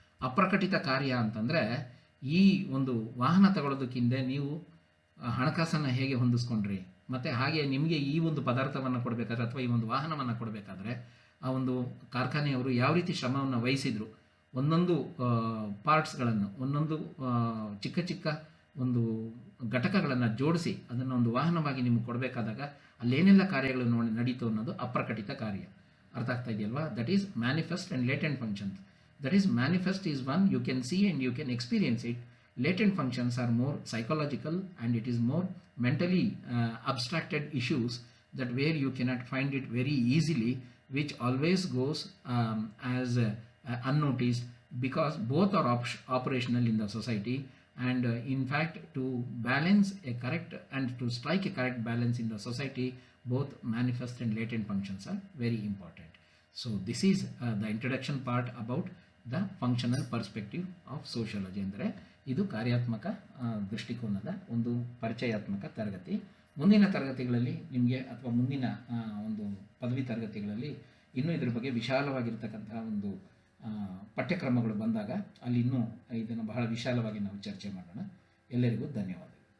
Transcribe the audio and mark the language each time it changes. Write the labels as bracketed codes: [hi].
[kn] ಅಪ್ರಕಟಿತ ಕಾರ್ಯ ಅಂತಂದರೆ ಈ ಒಂದು ವಾಹನ ತಗೊಳ್ಳೋದಕ್ಕಿಂತ ನೀವು ಹಣಕಾಸನ್ನು ಹೇಗೆ ಹೊಂದಿಸ್ಕೊಂಡ್ರಿ, ಮತ್ತು ಹಾಗೆ ನಿಮಗೆ ಈ ಒಂದು ಪದಾರ್ಥವನ್ನು ಕೊಡಬೇಕಾದ್ರೆ ಅಥವಾ ಈ ಒಂದು ವಾಹನವನ್ನು ಕೊಡಬೇಕಾದ್ರೆ ಆ ಒಂದು ಕಾರ್ಖಾನೆಯವರು ಯಾವ ರೀತಿ ಶ್ರಮವನ್ನು ವಹಿಸಿದರು, ಒಂದೊಂದು ಪಾರ್ಟ್ಸ್ಗಳನ್ನು, ಒಂದೊಂದು ಚಿಕ್ಕ ಚಿಕ್ಕ ಒಂದು ಘಟಕಗಳನ್ನು ಜೋಡಿಸಿ ಅದನ್ನು ಒಂದು ವಾಹನವಾಗಿ ನಿಮಗೆ ಕೊಡಬೇಕಾದಾಗ ಅಲ್ಲೇನೆಲ್ಲ ಕಾರ್ಯಗಳು ನಡೀತು ಅನ್ನೋದು ಅಪ್ರಕಟಿತ ಕಾರ್ಯ. ಅರ್ಥ ಆಗ್ತಾ ಇದೆಯಲ್ವಾ? [en] That is manifest and latent functions. That is, manifest is one you can see and you can experience it. Latent functions are more psychological and it is more mentally abstracted issues that where you cannot find it very easily, which always goes as unnoticed, because both are operational in the society, and in fact to balance a correct and to strike a correct balance in the society, both manifest and latent functions are very important. So this is the introduction part about the functional perspective of sociology. [kn] ಅಂದರೆ ಇದು ಕಾರ್ಯಾತ್ಮಕ ದೃಷ್ಟಿಕೋನದ ಒಂದು ಪರಿಚಯಾತ್ಮಕ ತರಗತಿ. ಮುಂದಿನ ತರಗತಿಗಳಲ್ಲಿ ನಿಮಗೆ ಅಥವಾ ಮುಂದಿನ ಒಂದು ಪದವಿ ತರಗತಿಗಳಲ್ಲಿ ಇನ್ನೂ ಇದ್ರ ಬಗ್ಗೆ ವಿಶಾಲವಾಗಿರ್ತಕ್ಕಂತಹ ಒಂದು ಪಠ್ಯಕ್ರಮಗಳು ಬಂದಾಗ ಅಲ್ಲಿ ಇನ್ನೂ ಇದನ್ನು ಬಹಳ ವಿಶಾಲವಾಗಿ ನಾವು ಚರ್ಚೆ ಮಾಡೋಣ. ಎಲ್ಲರಿಗೂ ಧನ್ಯವಾದ.